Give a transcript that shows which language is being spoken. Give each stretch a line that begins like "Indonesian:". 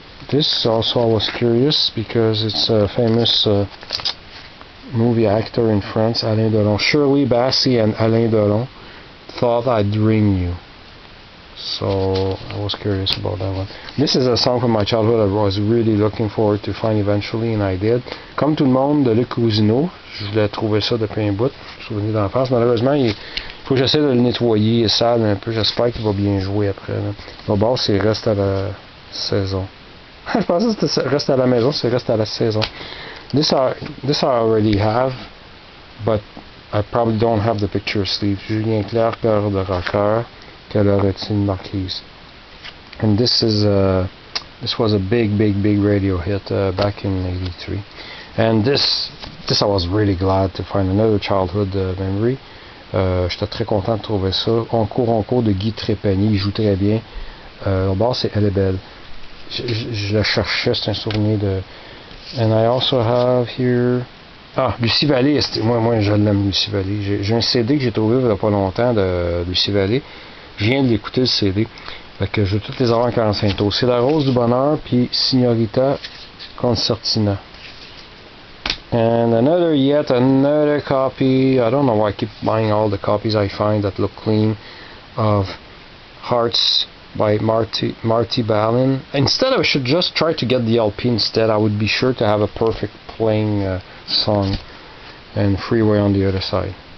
English: This also I was curious because it's a famous movie actor in France, Alain Delon. Shirley Bassey and Alain Delon thought I'd ring you. So I was curious about that one. This is a song from my childhood I was really looking forward to find eventually, and I did.
French: Comme tout le monde de Luc Cousineau. Je voulais trouver ça depuis un bout, souvenir d'enfance. Malheureusement, il faut que j'essaie de le nettoyer sale un peu. J'espère qu'il va bien jouer après. Bon, c'est reste à la saison. Je pensais que c'était reste à la maison, c'est reste à la saison.
English: This I already have, but I probably don't have the picture sleeve.
French: Julien Clerc, cœur de rocker, quelle heure est-il marquise?
English: And this was a big radio hit back in '83. And this I was really glad to find another childhood memory.
French: J'étais très content de trouver ça. On court de Guy Trépanier, il joue très bien. Au bord, c'est Elle est belle. Je le cherchais, c'est un souvenir de...
English: And I also have here... Lucie Vallée,
French: moi je l'aime,
English: Lucie Vallée.
French: J'ai un CD que j'ai trouvé il n'y a pas longtemps de Lucie Vallée. Je viens de l'écouter, le CD. Fait que je vais toutes les avoir en 45 tours. C'est La Rose du Bonheur, puis Signorita Concertina.
English: And yet another copy. I don't know why I keep buying all the copies I find that look clean of Hearts by Marty Balin. Instead, I should just try to get the LP instead. I would be sure to have a perfect playing song, and Freeway on the other side.